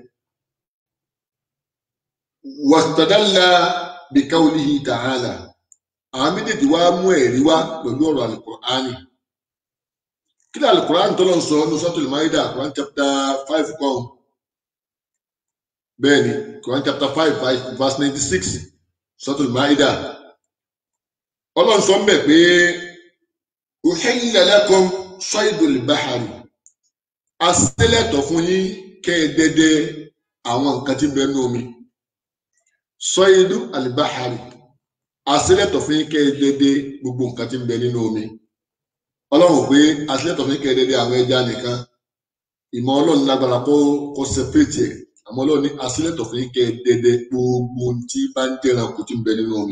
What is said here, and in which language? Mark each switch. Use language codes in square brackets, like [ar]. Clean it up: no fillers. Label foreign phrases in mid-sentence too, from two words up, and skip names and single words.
[ar] واستدل بقوله تعالى, [yo] àwọn méjèèjì wá mú ẹ̀rí wá pẹ̀lú ọ̀rọ̀ Al-Qur'ani. Kí ni Al-Qur'ani tó lọ sọ ní Suratul Ma'idah, [en] Quran chapter 5 [yo] kan bẹ́ẹ̀ ni, [en] Quran chapter 5 verse 96, [yo] Suratul Ma'idah. Ọlọ́run sọ ń bẹ̀ pé [ar] أحل لكم صيد البحر, [yo] asílẹ̀tọ̀ fún yín kẹ́ ẹ dẹdẹ àwọn nǹkan tí ń bẹ nínú omi. [ar] صيد البحر, [yo] asílẹ̀tọ̀ fún yín kẹ́ ẹ dẹdẹ gbogbo nǹkan tí ń bẹ nínú omi. Ọlọ́run pé asílẹ̀tọ̀ fún yín kẹ́ ẹ dẹdẹ àwọn ẹja nìkan, ìmọ̀ Ọlọ́run lágbára kó separate ẹ̀, àmọ́ Ọlọ́run ní asílẹ̀tọ̀ fún yín kẹ́ ẹ dẹdẹ gbogbo tí bá ń jẹ́ranko tí ń bẹ nínú omi.